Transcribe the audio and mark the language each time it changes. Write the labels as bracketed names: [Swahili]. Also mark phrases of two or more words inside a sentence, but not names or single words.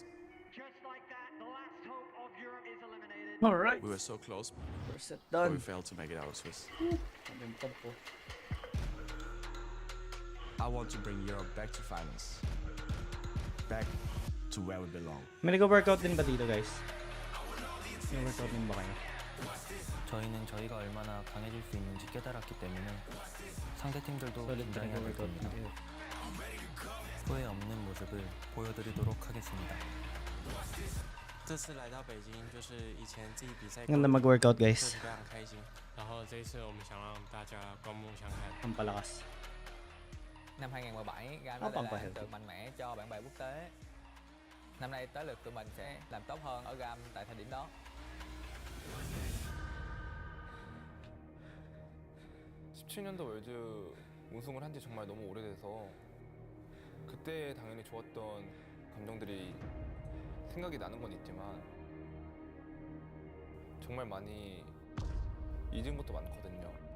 [English] Just like that, the last hope of Europe is eliminated. All right. We were so close, First set but we done. failed to make it out of Swiss. I want to bring Europe back to finals. Back to where we belong. [Filipino] May nag-workout din ba dito, guys? May workout din ba kayo? [Korean] 저희는 저희가 얼마나 강해질 수 있는지 깨달았기 때문에 상대 팀들도 긴장해야 될 겁니다. 후회 없는 모습을 보여드리도록 하겠습니다. [Chinese] 这次来到北京，就是以前自己比赛 [Filipino] Ganda mag-workout, guys. [Chinese] 就是非常开心。然后这一次我们想让大家刮目相看。 [Filipino] Ang palakas. [Vietnamese] Năm 2017, GAM đã để lại ấn tượng mạnh mẽ cho bạn bè quốc tế. Năm nay tới lượt tụi mình sẽ làm tốt hơn ở GAM tại thời điểm đó. [Korean] 17년도 월드 우승을 한 지 정말 너무 오래돼서 그때 당연히 좋았던 감정들이 생각이 나는 건 있지만 정말 많이 잊은 것도 많거든요.